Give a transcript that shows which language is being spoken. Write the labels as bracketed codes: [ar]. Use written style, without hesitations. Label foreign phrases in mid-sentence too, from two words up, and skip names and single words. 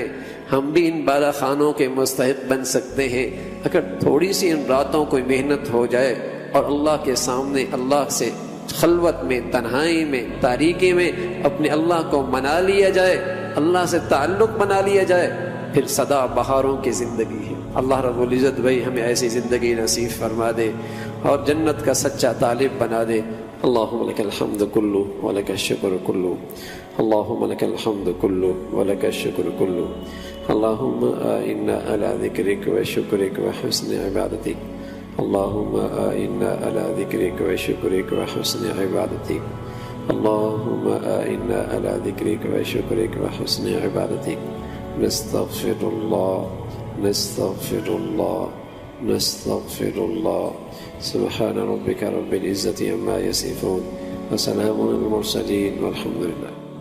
[ur] ہم بھی ان بالا خانوں کے مستحق بن سکتے ہیں اگر تھوڑی سی ان راتوں کو محنت ہو جائے اور اللہ کے سامنے اللہ سے خلوت میں، تنہائی میں، تاریکی میں اپنے اللہ کو منا لیا جائے، اللہ سے تعلق بنا لیا جائے، پھر سدا بہاروں کی زندگی ہے. اللہ رب العزت بھائی ہمیں ایسی زندگی نصیب فرما دے اور جنت کا سچا طالب بنا دے. [ar] اللہم لک الحمد کلو ولک الشکر کلو، اللہم لک الحمد کلو ولک الشکر کلو، اللہم اعنا علی ذکرک و شکرک و حسن عبادتک، اللہم اعنا علی ذکرک و شکرک و حسن عبادتک، اللہم اعنا علی ذکرک و شکرک و حسن عبادتک. نستغفر اللہ، نستغفر اللہ، نستغفر اللہ. سبحان ربک رب العزة عما یصفون وسلام علی المرسلین والحمد للہ.